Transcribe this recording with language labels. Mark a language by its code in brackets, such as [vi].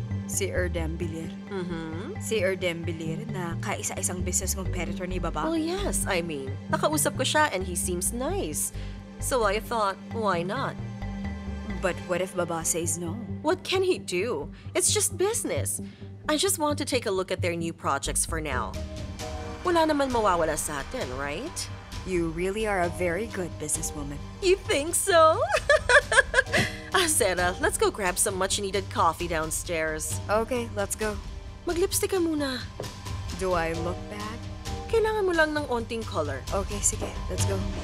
[tl] Si Erdem Bilir? Si Erdem Bilir na kaisa-isang business competitor ni Baba? [en] Well, yes. I mean, [tl] nakausap ko siya [en] and he seems nice. So I thought, why not? But what if Baba says no? What can he do? It's just business. I just want to take a look at their new projects for now. [tl] Wala naman mawawala sa atin, [en] right? You really are a very good businesswoman. You think so? Sarah, let's go grab some much-needed coffee downstairs. Okay, let's go. [tl] Mag-lipstick ka muna. [en] Do I look bad? [tl] Kailangan mo lang ng onting color. [en] Okay, sige. Let's go.